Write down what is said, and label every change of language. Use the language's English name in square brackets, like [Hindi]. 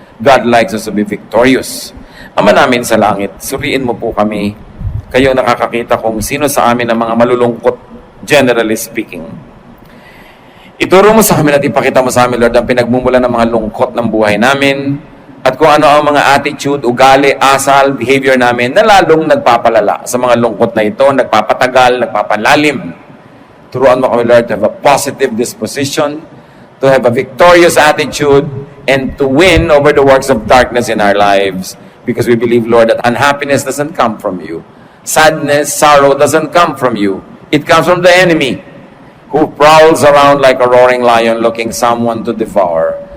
[English] God likes us to be victorious. [Filipino] Ama namin sa langit, suriin mo po kami. Kayo nakakakita kung sino sa amin ang mga malulungkot, [English] generally speaking. [Filipino] Ituro mo sa amin at ipakita mo sa amin, Lord, ang pinagmumula ng mga lungkot ng buhay namin at kung ano ang mga attitude, ugali, asal, behavior namin na lalong nagpapalala sa mga lungkot na ito, nagpapatagal, nagpapalalim. Turuan mo kami, [English] Lord, to have a positive disposition, to have a victorious attitude, and to win over the works of darkness in our lives because we believe, Lord, that unhappiness doesn't come from you. Sadness, sorrow doesn't come from you. It comes from the enemy who prowls around like a roaring lion looking someone to devour.